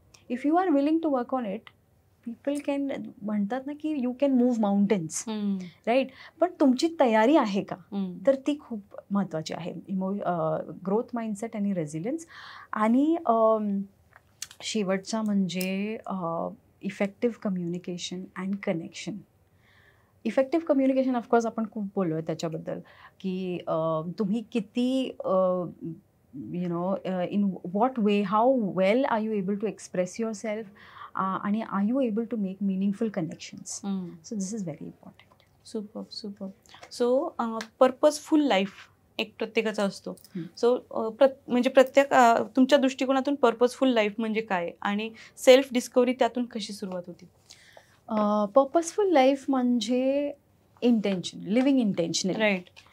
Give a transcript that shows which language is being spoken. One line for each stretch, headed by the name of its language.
English: if you are willing to work on it, people can
Marathi: म्हणतात ना की
English: You can move mountains, right.
Marathi: पण तुमची तयारी आहे का, तर ती खूप महत्त्वाची आहे. ग्रोथ माइंडसेट आणि रेझिलियन्स. आणि शेवटचा म्हणजे effective communication and connection. Effective communication of course आपण खूप बोललो आहे त्याच्याबद्दल की तुम्ही किती
English: in what way, how well are you able to express yourself, and are you able to make meaningful connections. So this is very important. Super.
Marathi: So purposeful life एक प्रत्येकाचा असतो. सो म्हणजे प्रत्येक तुमच्या दृष्टिकोनातून पर्पजफुल लाईफ म्हणजे काय आणि सेल्फ डिस्कवरी त्यातून कशी सुरुवात होती? पर्पजफुल लाईफ म्हणजे इंटेन्शन, लिव्हिंग इंटेन्शनली, राईट.